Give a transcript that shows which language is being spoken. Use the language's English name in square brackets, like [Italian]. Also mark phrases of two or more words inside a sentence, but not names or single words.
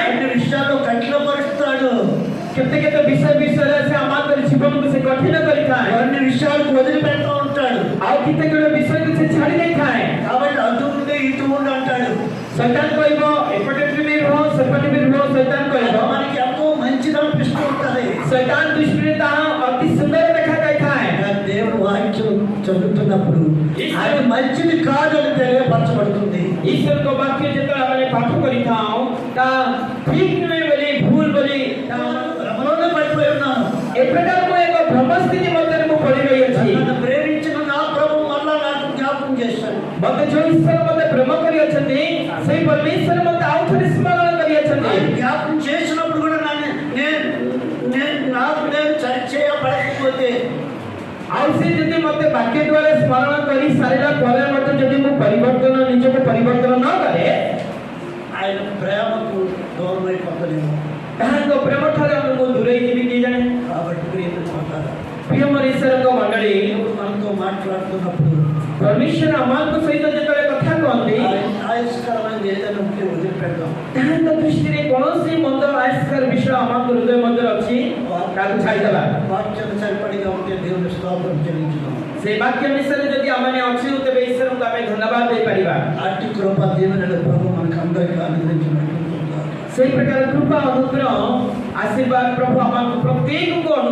[Telugu] అన్ని విషయాల్లో కఠినపరుస్తాడు. [Odia] କେତେ କେତେ ବିଷୟରେ ସେ ଆମଙ୍କର ଜୀବନକୁ ସେ କଠିନ କରିଥାଏ [Telugu] అన్ని విషయాలకు వదిలిపెడతా ఉంటాడు. [Odia] ଆଉ କେତେ ଗୁଡେ ବିଷୟକୁ ସେ ଛାଡ଼ି ଦେଇଥାଏ [Telugu] కాబట్టి అటు ఉండే ఇటు ఉండి అంటాడు. [Odia] ଶୈତାନ କହିବ ଏପଟେ ବି ରୁହ ସେପଟେ ବି ରୁହ ଶୈତାନ କହିବ [Telugu] మనకి ఎంతో మంచిది అనిపిస్తూ ఉంటది. [Odia] ଶୈତାନ ଦୃଷ୍ଟିରେ ତାହା ଅତି ସୁନ୍ଦର ଦେଖାଯାଇଥାଏ [Telugu] కానీ దేవుడు వాక్యం చదువుతున్నప్పుడు అది మంచిది కాదని తెలియపరచబడుతుంది. [Odia] ଈଶ୍ୱରଙ୍କ ବାକ୍ୟ ଯେତେବେଳେ ଆମେ ପାଠ କରିଥାଉ ତାହା ଠିକ ନୁହେଁ ବୋଲି ଭୁଲ ବୋଲି [Telugu] భ్రమలోనే పడిపోయి ఉన్నాను. [Odia] ଏ ପ୍ରକାର ମୁଁ ଏକ ଭ୍ରମ ସ୍ଥିତି ମଧ୍ୟରେ ମୁଁ ପଡ଼ି ରହିଅଛି [Telugu] నన్ను ప్రేమించిన నా ప్రభు మళ్ళా నాకు జ్ఞాపకం చేశాడు. [Odia] ମତେ ଯୋଉ ଈଶ୍ୱର ମତେ ପ୍ରେମ କରିଅଛନ୍ତି ସେଇ ପରମେଶ୍ୱର ମତେ ଆଉ ଥରେ ସ୍ମରଣ କରିଅଛନ୍ତି [Telugu] ఆయన జ్ఞాపకం చేసినప్పుడు కూడా నాకు నేను సరిచేయబడకపోతే [Odia] ଆଉ ସେ ଯଦି ମତେ ବାକ୍ୟ ଦ୍ୱାରା ସ୍ମରଣ କରି ସାରିଲା ପରେ ମତେ ଯଦି ମୁଁ ନିଜକୁ ପରିବର୍ତ୍ତନ ନ କରେ [Telugu] ఆయన ప్రేమకు దూరం అయిపోతలేము. [Odia] ତାହାଙ୍କ ପ୍ରେମ ଠାରୁ ମୁଁ ଦୂରେଇ ଯିବି କିଏ ଜାଣେ [Telugu] కాబట్టి ప్రియమైన [Odia] ପ୍ରିୟ ମୋର ଈଶ୍ୱରଙ୍କ ମଣ୍ଡଳୀ [Telugu] దేవుడు మనతో మాట్లాడుతున్నప్పుడు [Odia] ପରମେଶ୍ୱର ଆମଙ୍କ ସହିତ ଯେତେବେଳେ କଥା କହନ୍ତି [Telugu] ఆయస్కరమైనది ఏదైనా ఉంటే వదిలిపెడదాం. [Odia] ତାହାଙ୍କ ଦୃଷ୍ଟିରେ କୌଣସି ମନ୍ଦ ଆୟସ୍କାର ବିଷୟ ଆମଙ୍କ ହୃଦୟ ମଧ୍ୟରେ ଅଛି ତାକୁ ଛାଡ଼ିଦେବା [Telugu] వాక్యం సరిపడిగా ఉంటే దేవుని స్తోత్రం చెల్లించుదాం. [Odia] ସେ ବାକ୍ୟ ବିଷୟରେ ଯଦି ଆମେ ଅଛୁ ତେବେ ଈଶ୍ୱରଙ୍କୁ ଆମେ ଧନ୍ୟବାଦ ଦେଇପାରିବା [Telugu] అట్టి కృప దీవెనల ప్రభు మనకు అందరికీ అనుగ్రహించినట్టు [Odia] ସେଇ ପ୍ରକାର କୃପା ଅନୁଗ୍ରହ ଆଶୀର୍ବାଦ ପ୍ରଭୁ ଆମକୁ ପ୍ରତ୍ୟେକଙ୍କୁ